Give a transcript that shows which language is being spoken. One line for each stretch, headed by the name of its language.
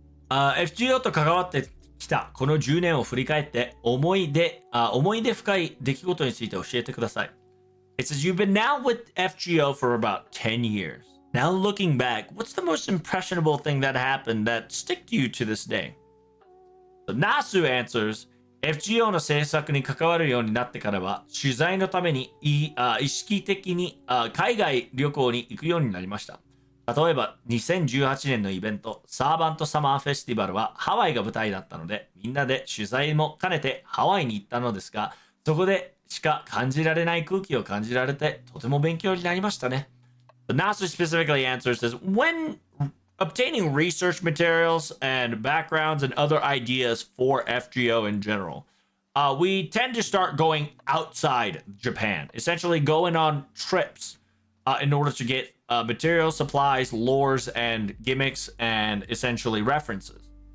Japanese: FGO と関わってきたこの10年を振り返って思い出深い出来事について教えてください。
English: It says you've been now with FGO for about 10 years. Now looking back, what's the most impressionable thing that happened that stick to you to this day? So Nasu answers,
Japanese: FGO の制作に関わるようになってからは、取材のために意識的に海外旅行に行くようになりました。例えば2018年のイベント、サーバントサマーフェスティバルはハワイが舞台だったので、みんなで取材も兼ねてハワイに行ったのですが、そこでしか感じられない空気を感じられて、とても勉強になりましたね。
English: The NASA specifically answers this when obtaining research materials and backgrounds and other ideas for FGO in general. We tend to start going outside Japan, essentially going on trips in order to get materials, supplies, lores, and gimmicks, and essentially references.